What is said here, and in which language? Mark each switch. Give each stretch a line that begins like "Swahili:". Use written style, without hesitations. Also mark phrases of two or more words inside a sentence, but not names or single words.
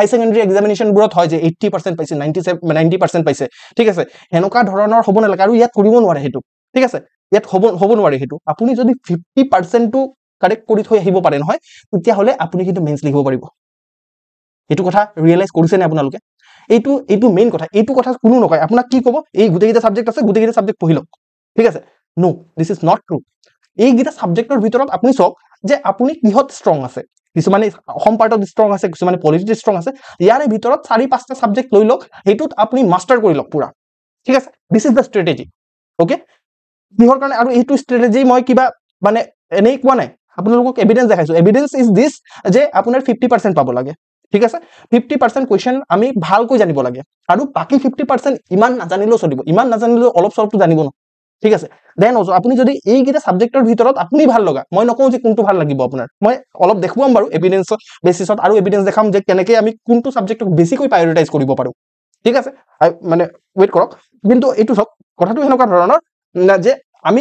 Assamese: সেকেন্ডাৰী এক্সামিনেশন বোৰত হয় যে 80% পাইছে 90% পাইছে ঠিক আছে হেনকা ধৰণৰ হ'ব না লাগে আৰু ইয়াত কৰিব নোৱাৰে হেতু ঠিক আছে ইয়াত হ'ব নোৱাৰে হেতু আপুনি যদি 50% টো কাৰেক্ট কৰি থৈ আহিব পাৰে নহয় তেতিয়া হলে আপুনি কিন্তু মেইনছ লিখিব পাৰিব এটো কথা ৰিয়েলাইজ কৰিছে নে আপোনালোকে এইটো মেইন কথা এইটো কথা কোনো নকয় আপোনাক কি ক'ব এই গুটেইটা সাবজেক্ট আছে গুটেইটা সাবজেক্ট পঢ়িলক ঠিক আছে
English: No this is not true
Assamese: এই গিটা সাবজেক্টৰ ভিতৰত আপুনি চক যে আপুনি কিহত ষ্ট্ৰং আছে কিছুমানে অসম পাৰ্টত ষ্ট্ৰং আছে কিছুমানে পলিটিক্স ষ্ট্ৰং আছে ইয়াৰে ভিতৰত 4-5টা সাবজেক্ট লৈ লওক হেতুত আপুনি মাস্টাৰ কৰি লওক পুৰা ঠিক আছে
English: This is the strategy okay
Assamese: কিহৰ কাৰণে আৰু এইটো ষ্ট্ৰেটেজি মই কিবা মানে এনেই কোৱা নাই আপোনালোকক এভিডেন্স দেখাইছো
English: evidence is this
Assamese: যে আপোনাৰ 50% পাব লাগে ঠিক আছে 50% কোৱেশ্চন আমি ভালকৈ জানিব লাগে আৰু বাকি 50% ইমান নাজানিলেও চলিব ইমান নাজানিলেও অলপ চলপটো জানিব ন ঠিক আছে
English: then also
Assamese: আপুনি যদি এই গিটা সাবজেক্টৰ ভিতৰত আপুনি ভাল লগা মই নকওঁ যে কোনটো ভাল লাগিব আপোনাৰ মই অলপ দেখুৱাম বাৰু
English: evidence basisত
Assamese: আৰু এভিডেন্স দেখাম যে কেনেকৈ আমি কোনটো সাবজেক্টক বেছিকৈ প্ৰায়োৰিটাইজ কৰিব পাৰো ঠিক আছে মানে ওয়েট কৰক কিন্তু এইটো সব কথাটো হেনকা ধৰণৰ যে আমি